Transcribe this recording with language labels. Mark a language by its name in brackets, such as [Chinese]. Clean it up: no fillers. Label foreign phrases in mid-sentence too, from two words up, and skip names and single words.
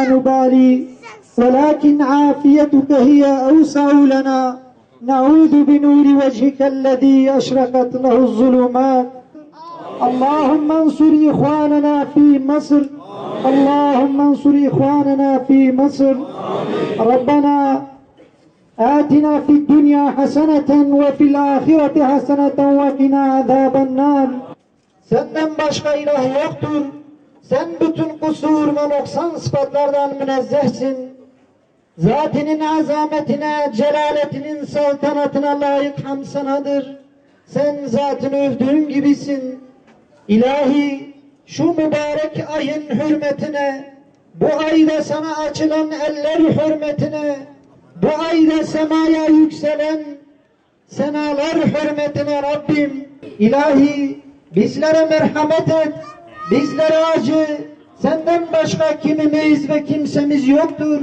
[Arabic] نبالي ولكن عافيتك هي أوسع لنا نعوذ بنور وجهك الذي أشرقت له الظلمات اللهم انصر إخواننا في مصر اللهم انصر إخواننا في مصر ربنا آتنا في الدنيا حسنة وفي الآخرة حسنة وقنا عذاب النار. [Turkish] Senden başka ilah yoktur. Sen bütün kusur ve noksan sıfatlardan münezzehsin. Zatinin azametine, celaletinin saltanatına layık hamd sanadır. Sen zatını övdüğün gibisin. İlahi, şu mübarek ayın hürmetine, bu ayda sana açılan eller hürmetine, bu ayda semaya yükselen senalar hürmetine Rabbim, ilahi bizlere merhamet et, bizlere acı, senden başka kimimiz ve kimsemiz yoktur.